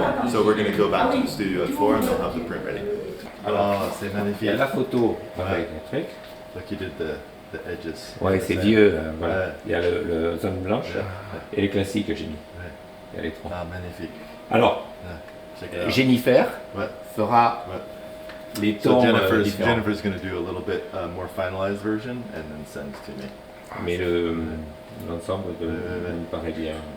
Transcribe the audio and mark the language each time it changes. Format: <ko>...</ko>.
<en>So we're going to go back to the studio at 4 and they'll have the print ready.</en> <fr>Alors, c'est magnifique. Il y a la photo avec le truc.</fr> <en>Like you did the edges.</en> <fr>Ouais, c'est vieux. Voilà. Il y a le zone blanche et les classiques que j'ai mis. Il y a les trois. Ah, magnifique. Alors, Jennifer fera les tons différents.</fr> <en>Jennifer's going to do a little bit more finalized version and then send to me.</en> <fr>Mais l'ensemble me paraît bien.</fr>